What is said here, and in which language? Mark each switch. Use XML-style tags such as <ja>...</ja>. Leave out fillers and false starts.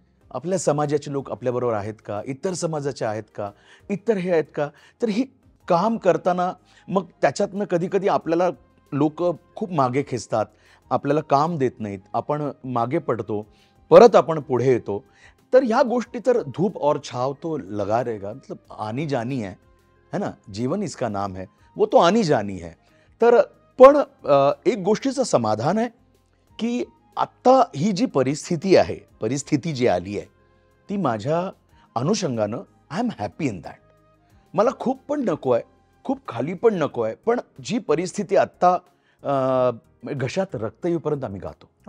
<mr>आपल्या समाजाचे लोक आपल्याबरोबर आहेत का, इतर समाजाचे आहेत का, इतर हे आहेत का. तर ही काम करताना मग त्याच्यातनं कधी कधी आपल्याला लोक खूप मागे खेचतात, आपल्याला काम देत नाहीत, आपण मागे पडतो, परत आपण पुढे येतो. तर ह्या गोष्टी, तर</mr> <hi>धूप और छाव तो लगा रहेगा, मतलब आनी जानी है ना, जीवन इसका नाम है, वो तो आनी जानी है.</hi> <mr>तर पण एक गोष्टीचं समाधान आहे की आत्ता ही जी परिस्थिती जी आली आहे, ती माझ्या अनुषंगानं</mr> <en>I am happy in that.</en> <mr>मला खूप पण नको आहे, खूप खाली पण नको आहे, पण जी परिस्थिती आत्ता घशात रक्त येईपर्यंत आम्ही गातो.</mr>